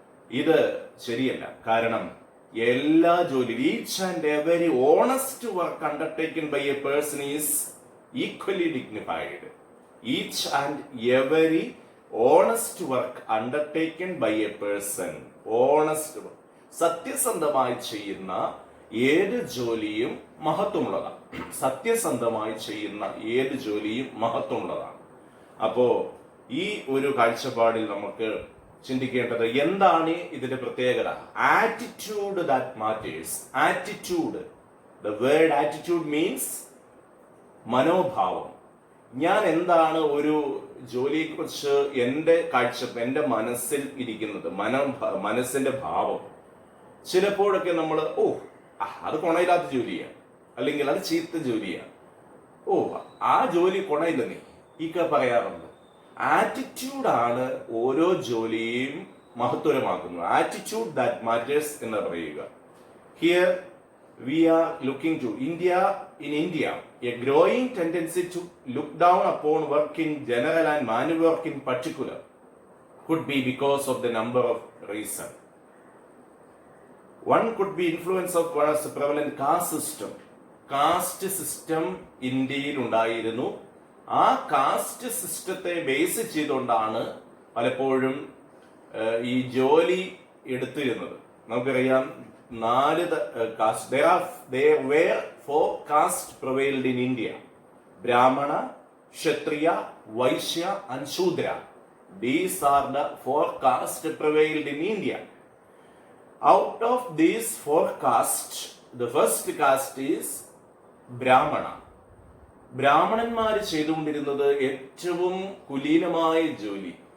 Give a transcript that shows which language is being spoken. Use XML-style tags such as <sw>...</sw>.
<ml>ഇത് ശരിയല്ല. കാരണം എല്ലാ ജോലി,</ml> <en>Each and every honest work undertaken by a person is equally dignified. Each and every honest work undertaken by a person, honest work,</en> <ml>സത്യസന്ധമായി ചെയ്യുന്ന ഏത് ജോലിയും മഹത്വമുള്ളതാണ്. സത്യസന്ധമായി ചെയ്യുന്ന ഏത് ജോലിയും മഹത്വമുള്ളതാണ്. അപ്പോ ഈ ഒരു കാഴ്ചപ്പാടിൽ നമുക്ക് ചിന്തിക്കേണ്ടത് എന്താണ് ഇതിന്റെ പ്രത്യേകത?</ml> <en>Attitude that matters. Attitude, the word attitude means മനോഭാവം.</en> <ml>ഞാൻ എന്താണ് ഒരു ജോലിയെക്കുറിച്ച് എൻ്റെ മനസ്സിൽ ഇരിക്കുന്നത്, മനസ്സിന്റെ ഭാവം. ചിലപ്പോഴൊക്കെ നമ്മൾ അത് കൊണയില്ലാത്ത ജോലിയാണ്, അല്ലെങ്കിൽ അത് ചീത്ത ജോലിയാണ്, ആ ജോലി കൊണയില്ല നീ ഒക്കെ പറയാറുണ്ട്. ആറ്റിറ്റ്യൂഡാണ് ഓരോ ജോലിയും മഹത്വരമാക്കുന്നത്.</ml> <en>attitude that matters</en> <ml>എന്ന് പറയുക.</ml> <en>Here we are looking to in India, a growing tendency to look down upon work in general and manual work in particular could be because of the number of reasons. One could be influence of one of the prevalent caste system.</en> <ml>Caste system ഇന്ത്യയിൽ ഉണ്ടായിരുന്നു. ആ cast സിസ്റ്റത്തെ base ചെയ്തുകൊണ്ടാണ് പലപ്പോഴും ഈ ജോലി എടുത്തിരുന്നത്. നമുക്കറിയാം 4 cast.</ml> <en>there were 4 castes prevailed in India: Brahmana, Kshatriya, Vaishya and Shudra. These are the 4 castes prevailed in India. Out of these 4 castes, the first caste is Brahmana.</en> <ml>ബ്രാഹ്മണന്മാർ ചെയ്തുകൊണ്ടിരുന്നത് ഏറ്റവും കുലീനമായ ജോലി.</ml>